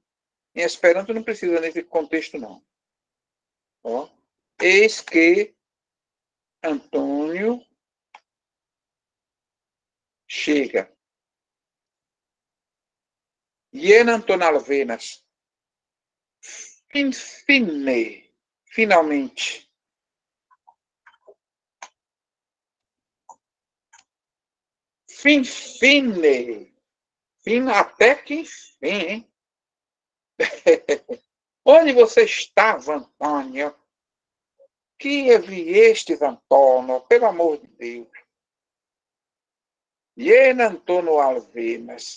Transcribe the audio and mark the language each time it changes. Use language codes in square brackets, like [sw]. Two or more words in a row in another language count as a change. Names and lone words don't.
[pt] Em Esperanto não precisa nesse contexto, não. Ó. Eis que Antônio chega. [eo] Ien Antônio Alvenas. [it] Infine. Finalmente. Fine. [pt] Fim até que enfim, hein? Onde você estava, Antônio? Que viestes, Antônio, pelo amor de Deus. [eo] Ien Antônio Alvenas.